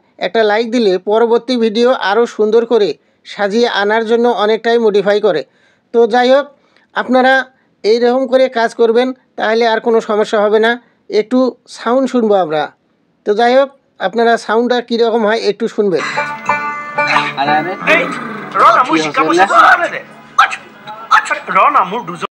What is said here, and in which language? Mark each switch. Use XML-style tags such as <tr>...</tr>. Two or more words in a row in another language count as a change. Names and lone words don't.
<bn>একটা লাইক দিলে পরবর্তী ভিডিও আরও সুন্দর করে সাজিয়ে আনার জন্য অনেকটাই মডিফাই করে। তো যাই হোক, আপনারা এইরকম করে কাজ করবেন, তাহলে আর কোনো সমস্যা হবে না। একটু সাউন্ড শুনবো আমরা। তো যাই হোক, আপনারা সাউন্ডটা কীরকম হয় একটু শুনবেন।</bn> <pt>Rona, música, você fala, né? Rona, amor dos</pt>